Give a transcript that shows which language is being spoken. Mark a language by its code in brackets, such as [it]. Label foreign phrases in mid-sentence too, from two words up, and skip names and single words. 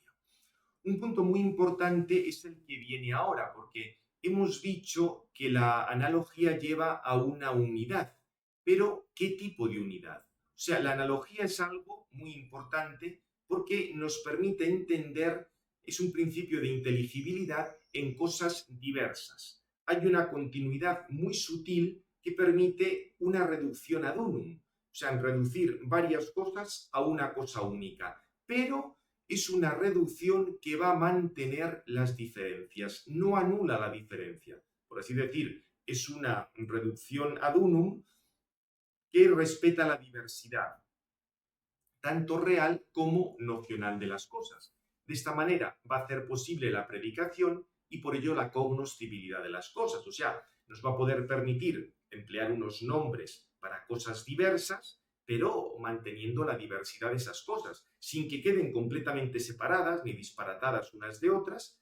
[es] Un punto muy importante es el que viene ahora, porque hemos dicho que la analogía lleva a una unidad, pero ¿qué tipo de unidad? O sea, la analogía es algo muy importante porque nos permite entender, es un principio de inteligibilidad en cosas diversas. Hay una continuidad muy sutil que permite una reducción [la] ad unum, [es] o sea, en reducir varias cosas a una cosa única, pero es una reducción que va a mantener las diferencias, no anula la diferencia. Por así decir, es una reducción [la] ad unum [es] que respeta la diversidad, tanto real como nocional de las cosas. De esta manera va a hacer posible la predicación y por ello la cognoscibilidad de las cosas. O sea, nos va a poder permitir emplear unos nombres para cosas diversas, pero manteniendo la diversidad de esas cosas, sin que queden completamente separadas ni disparatadas unas de otras.